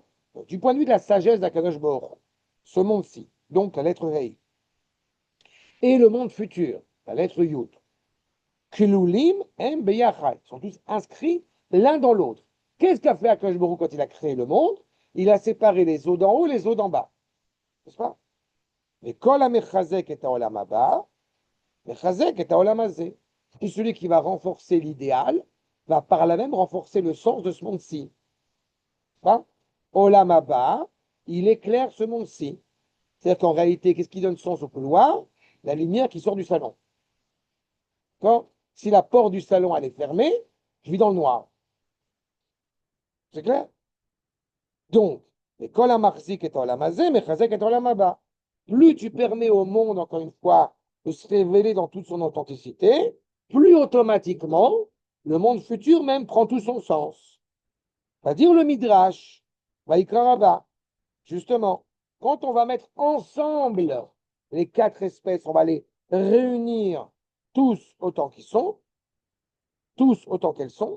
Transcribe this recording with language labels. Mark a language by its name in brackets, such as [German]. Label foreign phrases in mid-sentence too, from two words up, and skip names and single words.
[French] Donc, du point de vue de la sagesse d'Akadosh Baruch Hu, ce monde-ci, donc la lettre Hey, et le monde futur, la lettre Yud, [Hebrew] כלולים הם ביחד, [French] sont tous inscrits l'un dans l'autre. Qu'est-ce qu'a fait Akadosh Baruch Hu quand il a créé le monde? il a séparé les eaux d'en haut et les eaux d'en bas. N'est-ce pas? [Hebrew] Mais כל המחזק את העולם הבא מחזק את העולם הזה. [French] Tout celui qui va renforcer l'idéal va par là même renforcer le sens de ce monde-ci. Hein? [Hebrew] עולם הבא, [French] il éclaire ce monde-ci. C'est-à-dire qu'en réalité, qu'est-ce qui donne sens au couloir? La lumière qui sort du salon. D'accord? Si la porte du salon elle est fermée, je vis dans le noir. C'est clair? [Hebrew] Donc, mais כל המחזיק את העולם הזה מחזק את העולם הבא. [French] Plus tu permets au monde, encore une fois, de se révéler dans toute son authenticité, plus automatiquement, le monde futur même prend tout son sens. C'est-à-dire le Midrash, Vaïkra Rabba. Justement, quand on va mettre ensemble les quatre espèces, on va les réunir tous autant qu'ils sont, tous autant qu'elles sont.